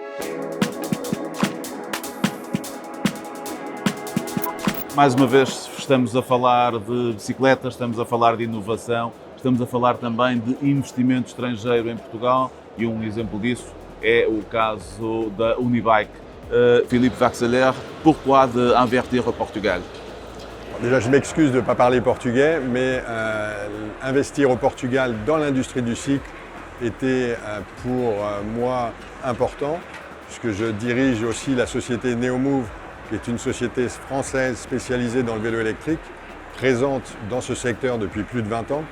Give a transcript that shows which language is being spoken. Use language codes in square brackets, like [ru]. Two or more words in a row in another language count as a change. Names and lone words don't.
[pt] Mais uma vez estamos a falar de bicicletas, estamos a falar de inovação, estamos a falar também de investimento estrangeiro em Portugal e um exemplo disso é o caso da Unibike. [fr] Philippe Vaxelaire, pourquoi de investir au Portugal? Déjà, je m'excuse de ne pas parler portugais, mais investir au Portugal dans l'industrie du cycle était pour moi important, puisque je dirige aussi la société Neomove, qui est une société française spécialisée dans le vélo électrique, présente dans ce secteur depuis plus de 20 ans.